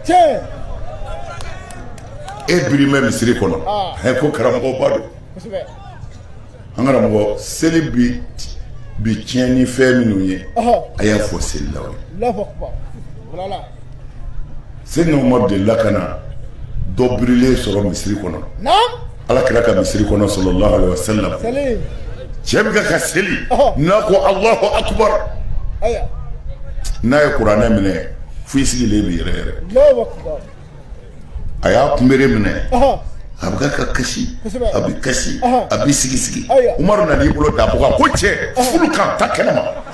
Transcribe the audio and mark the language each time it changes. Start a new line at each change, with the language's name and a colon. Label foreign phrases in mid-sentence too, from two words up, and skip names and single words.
Bambara: e biri bɛ misiri kɔnɔ ko karamɔgɔba don an karamɔgɔ seli bi tiɲɛ ni fɛn minnu ye a y'a fɔ selilaw ye Seydina Umaru delila ka na dɔ birilen sɔrɔ misiri kɔnɔ Ala kira ka misiri kɔnɔ
Arabic: صلى الله عليه وسلم
Bambara: cɛ bɛ ka seli n'a ko
Arabic: الله أكبر
Bambara: n'a ye kuranɛ minɛ fo i sigilen bɛ yɛrɛ yɛrɛ a y'a kunbere minɛ a bɛ ka kasi a bɛ kasi a bɛ sigi sigi Umaru nan'i bolo da bɔgɔ ko cɛ furu kan ta kɛnɛma